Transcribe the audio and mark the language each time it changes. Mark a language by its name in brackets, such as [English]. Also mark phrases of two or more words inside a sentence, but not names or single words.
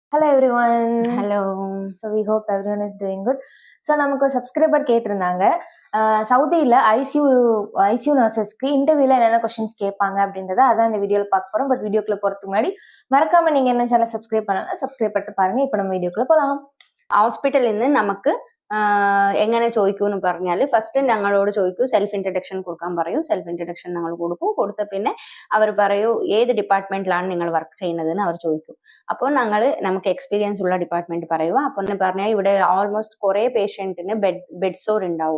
[English] Hello everyone. Hello. So we hope everyone is doing good. [Tamil] So நமக்கு ஒரு சப்ஸ்கிரைபர் கேட்டிருந்தாங்க சவுதியில் ஐசியூ நர்சஸ்க்கு இன்டர்வியூல என்னென்ன கொஸ்டின்ஸ் கேட்பாங்க அப்படின்றத அதான் இந்த வீடியோவில் பார்க்க போகிறோம். பட் வீடியோக்குள்ள போகிறதுக்கு முன்னாடி மறக்காம நீங்கள் என்ன சேனல் சப்ஸ்கிரைப் பண்ணலாம், சப்ஸ்கிரைப் பண்ணிட்டு பாருங்க. இப்போ நம்ம വീഡിയോക്കുள்ள പോകാം. [Malayalam] ഹോസ്പിറ്റലിൽ നിന്ന് നമുക്ക് എങ്ങനെ ചോദിക്കൂന്ന് പറഞ്ഞാൽ ഫസ്റ്റ് ഞങ്ങളോട് ചോദിക്കൂ, സെൽഫ് ഇൻട്രഡക്ഷൻ കൊടുക്കാൻ പറയൂ. സെൽഫ് ഇൻട്രഡക്ഷൻ ഞങ്ങൾ കൊടുക്കും. കൊടുത്ത പിന്നെ അവർ പറയൂ ഏത് ഡിപ്പാർട്ട്മെന്റിലാണ് നിങ്ങൾ വർക്ക് ചെയ്യുന്നതെന്ന് അവർ ചോദിക്കും. അപ്പോൾ നമുക്ക് എക്സ്പീരിയൻസ് ഉള്ള ഡിപ്പാർട്ട്മെന്റ് പറയുക. അപ്പോൾ പറഞ്ഞാൽ ഇവിടെ ഓൾമോസ്റ്റ് കുറെ പേഷ്യന്റിന് ബെഡ് സോർ ഉണ്ടാവും.